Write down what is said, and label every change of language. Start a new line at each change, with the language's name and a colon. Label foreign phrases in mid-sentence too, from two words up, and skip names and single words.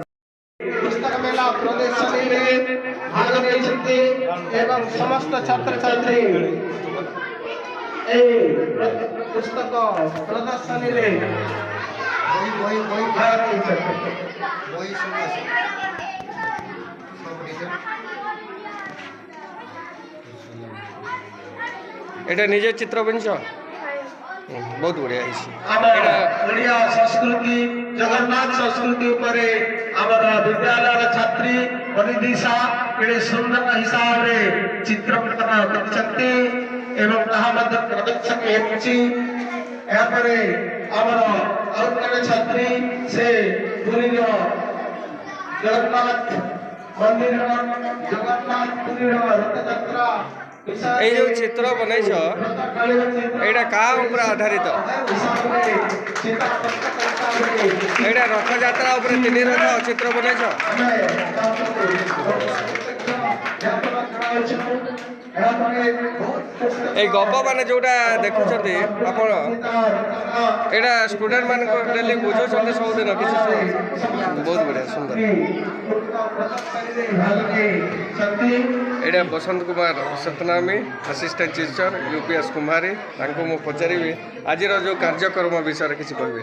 Odia: ପୁସ୍ତକ ମେଳା ପ୍ରଦର୍ଶନୀରେ ଭାଗ ନେଇଛନ୍ତି ଏବଂ ସମସ୍ତ ଛାତ୍ରଛାତ୍ରୀ ଏହି ପୁସ୍ତକ ପ୍ରଦର୍ଶନୀରେ ଭାଗ ନେଇଛନ୍ତି।
Bangla: এটা নিজের চিত্র বুনছ?
Odia: ବହୁତ ବଢ଼ିଆ ହେଇଛି ଆମ ଓଡ଼ିଆ ସଂସ୍କୃତି ଜଗନ୍ନାଥ ସଂସ୍କୃତି ଉପରେ ଆମର ବିଦ୍ୟାଳୟର ଛାତ୍ରୀ ଅନିଦିଶା ଏଡ଼େ ସୁନ୍ଦର ହିସାବରେ ଚିତ୍ରକଳନ କରିଛନ୍ତି ଏବଂ ତାହା ମଧ୍ୟ ପ୍ରଦର୍ଶନ ହେଉଛି। ଏହାପରେ ଆମର ଆଉ ଜଣେ ଛାତ୍ରୀ ସେ ପୁରୀର ଜଗନ୍ନାଥ ମନ୍ଦିର ଜଗନ୍ନାଥ ପୁରୀର ରଥଯାତ୍ରା ଏଇ ଯେ ଚିତ୍ର ବନାଇଛ ଏଇଟା କା ଉପରେ ଆଧାରିତ ଏଇଟା ରଥଯାତ୍ରା ଉପରେ 3 ରଥ ଚିତ୍ର ବନାଇଛ ଏଇ ଗପ ମାନେ ଯେଉଁଟା দেখুଛନ୍ତି ଆପଣ ଏଇଟା ଷ୍ଟୁଡେଣ୍ଟ ମାନଙ୍କ ଡେଲି ବୁଝଉଛନ୍ତି ସବୁଦିନ କିଛି ବହୁତ ବଢ଼ିଆ ସୁନ୍ଦର। ଏଇଟା ବସନ୍ତ କୁମାର ସତନାମୀ
English: assistant teacher
Odia: ୟୁପିଏସ୍ କୁମ୍ଭାରୀ ତାଙ୍କୁ ମୁଁ ପଚାରିବି ଆଜିର ଯେଉଁ କାର୍ଯ୍ୟକ୍ରମ ବିଷୟରେ କିଛି କହିବେ।